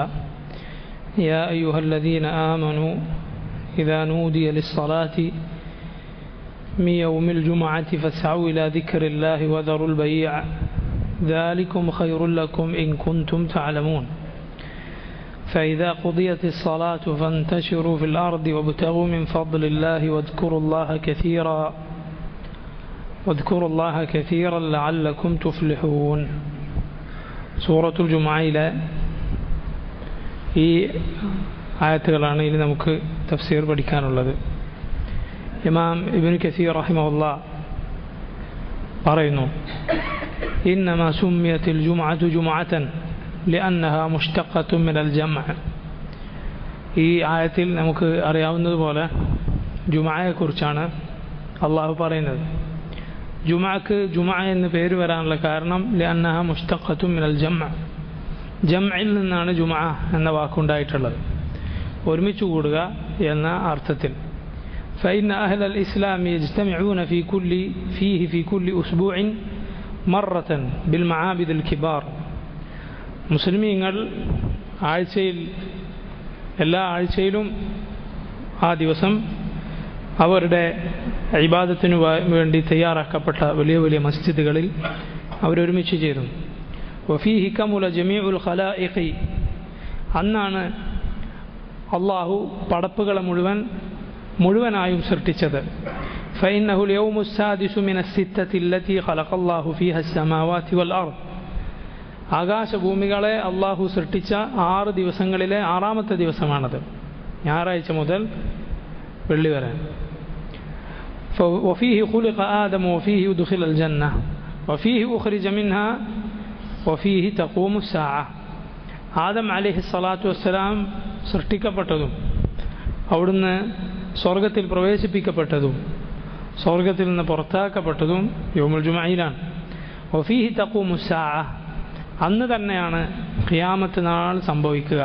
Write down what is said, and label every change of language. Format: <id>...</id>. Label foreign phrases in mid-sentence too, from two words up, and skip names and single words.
<ar>يا أيها الذين آمنوا إذا نودي للصلاة من يوم الجمعة فاسعوا إلى ذكر الله وذروا البيع ذلكم خير لكم إن كنتم تعلمون فإذا قضيت الصلاة فانتشروا في الأرض وابتغوا من فضل الله واذكروا الله كثيرا لعلكم تفلحون</ar> <ml>സൂറത്തുൽ ജുമുഅയിലെ ഈ ആയത്തുകളാണ് ഇനി നമുക്ക് തഫ്സീർ പഠിക്കാനുള്ളത്.</ml> <ar>ഇമാം ഇബ്നു കസീർ റഹിമഹുല്ലാഹ് പറയുന്നു, إنما سميت الجمعة جمعة لأنها مشتقة من الجمع.</ar> <ml>ഈ ആയത്തിൽ നമുക്ക് അറിയാവുന്നതുപോലെ ജുമുഅയെക്കുറിച്ചാണ് അള്ളാഹു പറയുന്നത്. ജുമുഅക്ക് ജുമുഅ എന്ന് പേര് വരാനുള്ള കാരണം</ml> <ar>لأنها مشتقة من الجمع,</ar> <ml>ജംഇൽ നിന്നാണ് ജുമുഅ എന്ന വാക്കുണ്ടായിട്ടുള്ളത്, ഒരുമിച്ച് കൂടുക എന്ന അർത്ഥത്തിൽ.</ml> <ar>فإن أهل الإسلام يجتمعون في كل أسبوع مرة بالمعابد الكبار.</ar> <ml>മുസ്ലിമീങ്ങൾ എല്ലാ ആഴ്ചയിലും ആ ദിവസം അവരുടെ ഇബാദത്തിനു വേണ്ടി തയ്യാറാക്കപ്പെട്ട വലിയ വലിയ മസ്ജിദുകളിൽ അവരൊരുമിച്ച് ചേരുന്നു.</ml> <ar>وفيه كمل جميع الخلائق,</ar> <ml>അന്നാണ് അള്ളാഹു പടപ്പുകളെ മുഴുവനായും സൃഷ്ടിച്ചത്.</ml> <ar>فإنه يوم السادس من الستة التي خلق الله فيها السماوات و الأرض.</ar> <ml>ആകാശഭൂമികളെ അള്ളാഹു സൃഷ്ടിച്ച 6 ദിവസങ്ങളിലെ 6ാമത്തെ ദിവസമാണത്, ഞായറാഴ്ച മുതൽ വെള്ളി വരെ.</ml> <ar>وفيه خلق آدم وفيه أدخل الجنة وفيه أخرج منها وفيه تقوم الساعة.</ar> <ml>ആദം</ml> <ar>عليه الصلاة والسلام</ar> <ml>സൃഷ്ടിക്കപ്പെട്ടതും അവിടുന്ന് സ്വർഗത്തിൽ പ്രവേശിപ്പിക്കപ്പെട്ടതും സ്വർഗത്തിൽ നിന്ന് പുറത്താക്കപ്പെട്ടതും യൗമുൽ ജുമുഅയിലാണ്.</ml> <ar>وفيه تقوم الساعة,</ar> <ml>അന്ന് തന്നെയാണ് ഖിയാമത്ത് നാൾ സംഭവിക്കുക.</ml>